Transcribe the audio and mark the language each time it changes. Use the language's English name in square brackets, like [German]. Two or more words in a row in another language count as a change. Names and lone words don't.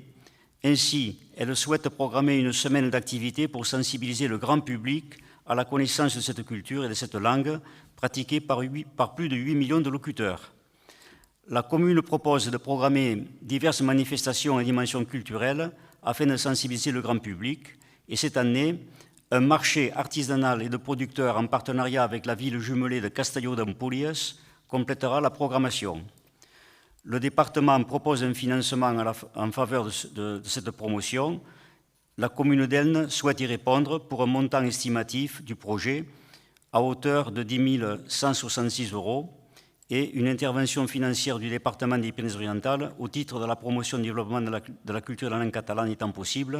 [French] Ainsi, elle souhaite programmer une semaine d'activité pour sensibiliser le grand public à la connaissance de cette culture et de cette langue pratiquée par plus de 8 millions de locuteurs. La commune propose de programmer diverses manifestations à dimension culturelle afin de sensibiliser le grand public. Et cette année, un marché artisanal et de producteurs en partenariat avec la ville jumelée de Castelló d'Empúries complétera la programmation. Le département propose un financement en faveur de cette promotion. La commune d'Elne souhaite y répondre pour un montant estimatif du projet à hauteur de 10 166 euros et une intervention financière du département des Pyrénées-Orientales au titre de la promotion et du développement de la culture de la langue catalane étant possible.